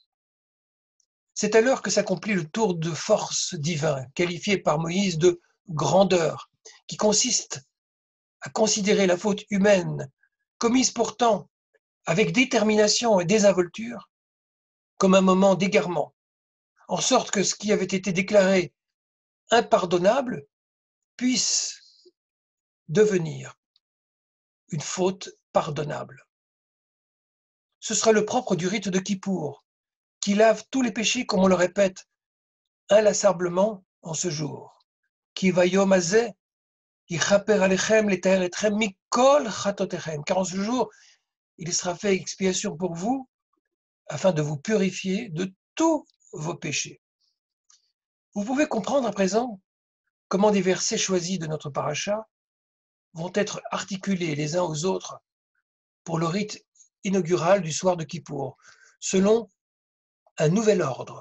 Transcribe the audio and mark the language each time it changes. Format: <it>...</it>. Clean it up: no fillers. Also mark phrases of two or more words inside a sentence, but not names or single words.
<fr>C'est alors que s'accomplit le tour de force divin, qualifié par Moïse de grandeur, qui consiste à considérer la faute humaine, commise pourtant avec détermination et désinvolture, comme un moment d'égarement, en sorte que ce qui avait été déclaré impardonnable puisse devenir une faute pardonnable. Ce sera le propre du rite de Kippour, qui lave tous les péchés, comme on le répète inlassablement en ce jour.</fr> <he>כי ביום הזה יכפר עליכם לטהר אתכם מכל חטאתיכם.</he> <fr>Car en ce jour, il sera fait expiation pour vous, afin de vous purifier de tous vos péchés. Vous pouvez comprendre à présent comment des versets choisis de notre paracha vont être articulés les uns aux autres pour le rite inaugural du soir de Kippour, selon un nouvel ordre.</fr>